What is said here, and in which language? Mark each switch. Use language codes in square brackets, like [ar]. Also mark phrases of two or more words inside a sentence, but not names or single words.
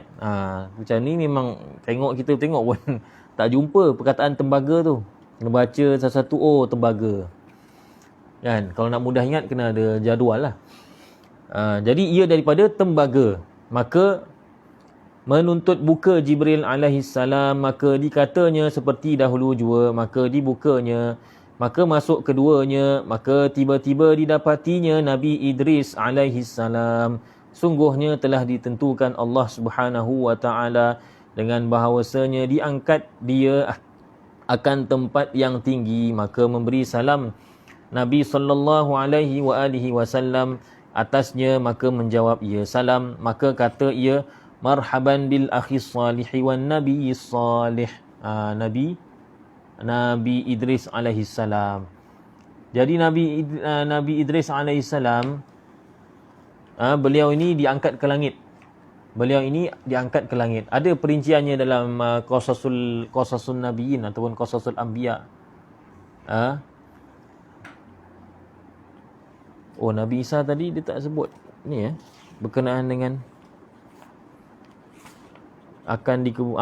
[ms] Macam ni memang kita tengok pun tak jumpa perkataan tembaga tu. Kena baca satu-satu, tembaga. Kan? Kalau nak mudah ingat kena ada jadual lah. Jadi ia daripada tembaga. Maka menuntut buka Jibril [ar] عليه السلام, [ms] maka dikatanya seperti dahulu jua, maka dibukanya, maka masuk keduanya, maka tiba-tiba didapatinya Nabi Idris [ar] عليه السلام. [ms] Sungguhnya telah ditentukan Allah [ar] سبحانه وتعالى [ms] dengan bahawasanya diangkat dia akan tempat yang tinggi. Maka memberi salam Nabi [ar] صلى الله عليه وآله وسلم [ms] atasnya, maka menjawab ia salam, maka kata ia, [ar] مرحبا بالأخ الصالح والنبي الصالح. [ms] Nabi Idris [ar] عليه السلام. [ms] Jadi Nabi Idris [ar] عليه السلام, [ms] beliau ini diangkat ke langit. Beliau ini diangkat ke langit. Ada perinciannya dalam Qasasun Nabiyyin ataupun Qasasul Anbiya. Nabi Isa tadi dia tak sebut ni berkenaan dengan akan dikubur.